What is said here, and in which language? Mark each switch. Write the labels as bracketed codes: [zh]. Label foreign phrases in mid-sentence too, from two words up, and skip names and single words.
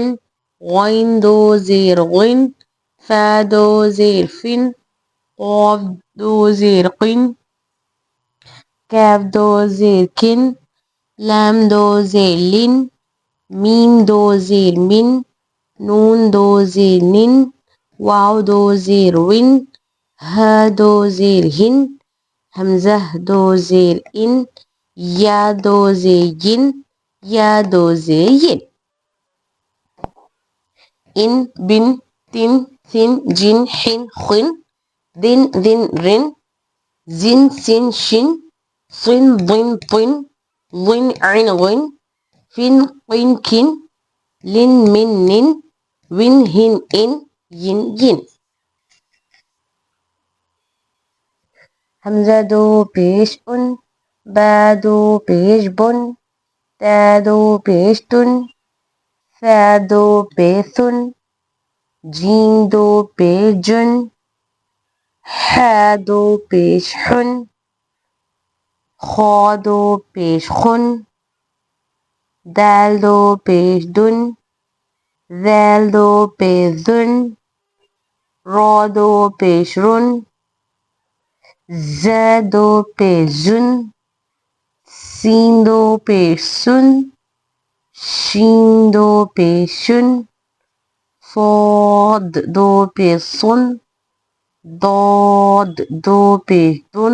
[ur] غین دو زیر غن، فا دو زیر فن، قاف دو زیر قن، کاف دو زیر کن، لام دو زیر لن، میم دو زیر من، نون دو زیر نن، واو دو زیر ون، ہا دو زیر ہن، حمزہ دو زیر ان، یا دو زیر ین، یا دو زیر ین. ان بن تن ثن جن حن خن، دن ذن رن، زن سن شن، صن ضن طن، ضن عن غن، فن قن کن، لن من نن، ون ہن ان، ین ین. حمزہ دو پیش ان، با دو پیش بن، تا دو پیش تن، ثا دو پیش ثن، جیم دو پیش جن، حا دو پیش حن، خا دو پیش خن، دال دو پیش دن، ذال دو پیش ذن، را دو پیش رن، زا دو پیش زن، سین دو پیش سن، شین دو پیش شن، صاد دو پیش صن، ضاد دو پیش دن،